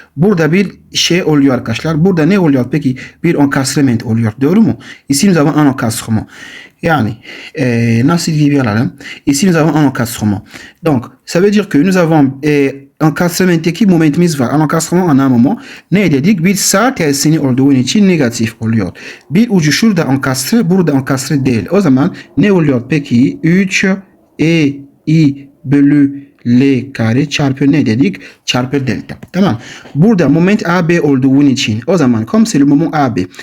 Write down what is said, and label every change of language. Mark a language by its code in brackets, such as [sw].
[tr] Burada bir şey oluyor arkadaşlar. Burada ne oluyor peki? Bir encastrement oluyor. Doğru mu? [fr] Ici nous avons un encastrement. [tr] Yani nasıl gibi alalım? [fr] Ici nous avons un encastrement. Donc ça veut dire que nous avons encastrament'teki [tr] momentimiz var. Encastrement ana moment. Ne dedik? Bir sağ tersini olduğu için negatif oluyor. Bir ucu şurada enkastre, burada enkastre değil. O zaman ne oluyor peki? 3 I bölü L kare çarpı ne dedik? Çarpı delta. Tamam. Burada moment AB olduğu için o zaman [fr] comme c'est le moment AB.